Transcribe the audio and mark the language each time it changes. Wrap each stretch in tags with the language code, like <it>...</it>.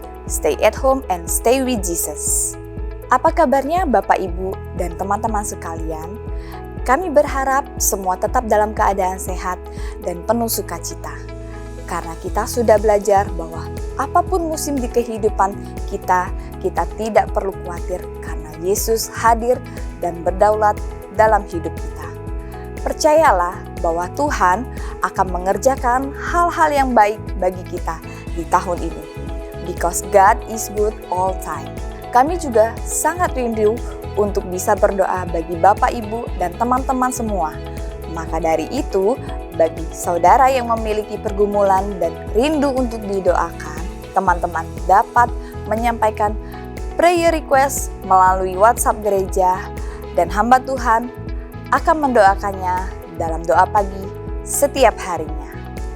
<en>Stay at home and stay with Jesus.</en> <id>Apa kabarnya Bapak, Ibu, dan teman-teman sekalian? Kami berharap semua tetap dalam keadaan sehat dan penuh sukacita. Karena kita sudah belajar bahwa apapun musim di kehidupan kita tidak perlu khawatir karena Yesus hadir dan berdaulat dalam hidup kita. Percayalah bahwa Tuhan akan mengerjakan hal-hal yang baik bagi kita di tahun ini.</id> <en>Because God is good all time.</en> <id>Kami juga sangat rindu untuk bisa berdoa bagi Bapak, Ibu, dan teman-teman semua. Maka dari itu, bagi saudara yang memiliki pergumulan dan rindu untuk didoakan, teman-teman dapat menyampaikan prayer request melalui WhatsApp gereja, dan hamba Tuhan akan mendoakannya dalam doa pagi setiap harinya.</id>